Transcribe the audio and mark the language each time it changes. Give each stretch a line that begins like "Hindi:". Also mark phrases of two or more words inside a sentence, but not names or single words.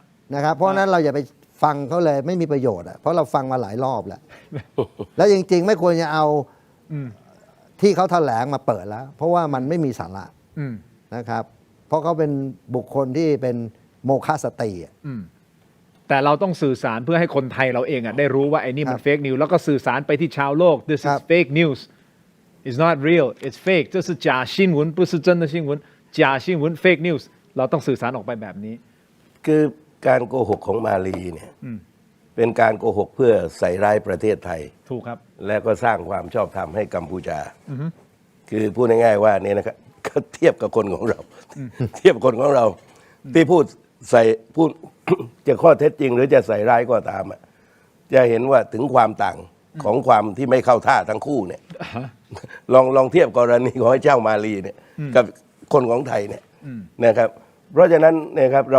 Thai: นะครับเพราะฉะนั้นเราอย่าไปฟังเขาเลยไม่มีประโยชน์อ่ะเพราะเราฟังมาหลายรอบแล้ว แล้วจริงๆ ไม่ควรจะเอาที่เขาแถลงมาเปิดแล้ว เพราะว่ามันไม่มีสาระนะครับ เพราะเขาเป็นบุคคลที่เป็นโมฆะสตรีอ่ะ แต่เราต้องสื่อสารเพื่อให้คนไทยเราเองได้รู้ว่าไอ้นี่มัน
English: fake news
Thai: แล้วก็สื่อสารไปที่ชาวโลก
English: this is fake news it's not real it's fake
Chinese: 这是假新闻不是真的新闻假新闻
English: fake news
Thai: เราต้องสื่อสารออกไปแบบนี้ คือการโกหกของมาลีเนี่ยเป็นการโกหกเพื่อใส่ร้ายประเทศไทย ถูกครับ และก็สร้างความชอบธรรมให้กัมพูชาคือพูดง่ายๆว่าเนี่ยนะครับก็เทียบกับคนของเรา เทียบคนของเราที่พูดจะข้อเท็จจริง หรือจะใส่ร้ายก็ตามจะเห็นว่าถึงความต่างของความที่ไม่เข้าท่าทั้งคู่เนี่ยลองเทียบกรณีของไอ้เจ้ามาลีเนี่ยกับคนของไทยเนี่ยนะครับ เพราะฉะนั้นนะครับเรา